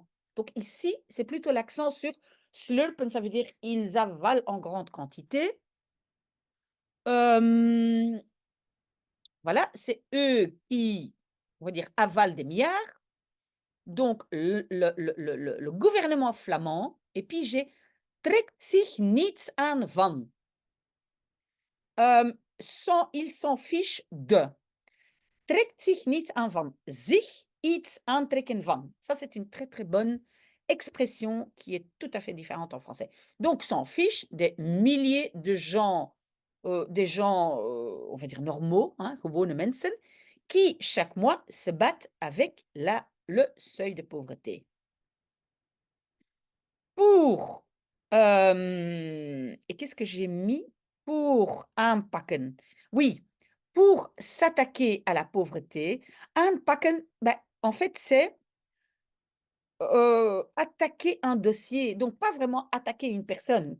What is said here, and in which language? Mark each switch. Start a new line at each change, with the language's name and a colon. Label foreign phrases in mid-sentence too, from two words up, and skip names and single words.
French: Donc ici, c'est plutôt l'accent sur slurpen, ça veut dire ils avalent en grande quantité. Hem, voilà, c'est eux qui, on va dire, avalent des milliards. Donc le gouvernement flamand et puis j'ai
Dutch: trekt zich niets aan van.
French: Il s'en fiche de.
Dutch: Trekt zich niets aan van. Zich iets aantrekken van.
French: Ça, c'est une très, très bonne expression qui est tout à fait différente en français. Donc s'en fiche des milliers de gens, des gens, on va dire normaux, hein,
Dutch: gewone mensen,
French: qui chaque mois se battent avec le seuil de pauvreté. Pour, et qu'est-ce que j'ai mis? Pour aanpakken. Oui, pour s'attaquer à la pauvreté, aanpakken, bah, en fait, c'est, attaquer un dossier, donc pas vraiment attaquer une personne.